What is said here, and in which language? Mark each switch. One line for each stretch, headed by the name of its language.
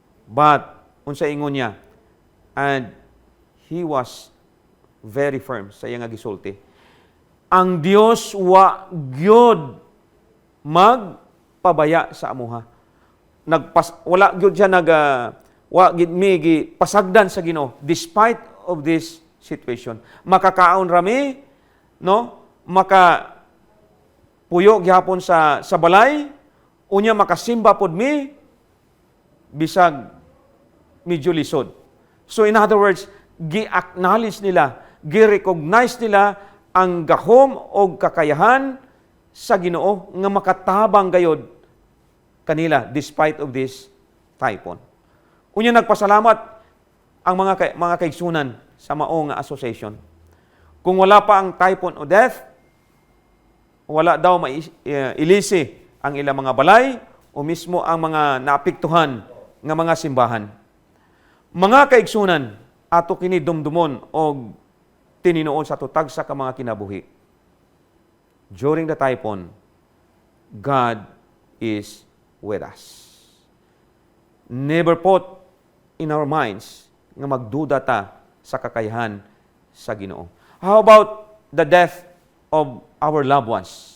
Cebuano: But, unsa ingon niya,
English: and he was very firm
Cebuano: sa iyang gisulti. Ang Dios wa gyud magpabaya sa amuha. Wala gyud siya wa gid mi pasagdan sa Ginoo
English: despite of this situation.
Cebuano: Makakaon rami, no? Puyo gihapon sa balay, unya makasimba pod mi bisag medyo lisod. So in other words, gi-acknowledge nila, gi-recognize nila ang gahom o kakayahan sa Ginoo nga makatabang gayod kanila
English: despite of this typhoon.
Cebuano: Unya nagpasalamat ang mga kaigsunan sa maong association. Kung wala pa ang Typhoon Odette, wala daw ilisi ang ilang mga balay o mismo ang mga naapektuhan nga mga simbahan. Mga kaigsunan, ato kini dumdumon o tininoon sa tutag sa mga kinabuhi.
English: During the typhoon, God is with us. Never put in our minds
Cebuano: nga magduda ta sa kakayahan sa Ginoo.
English: How about the death of our loved ones?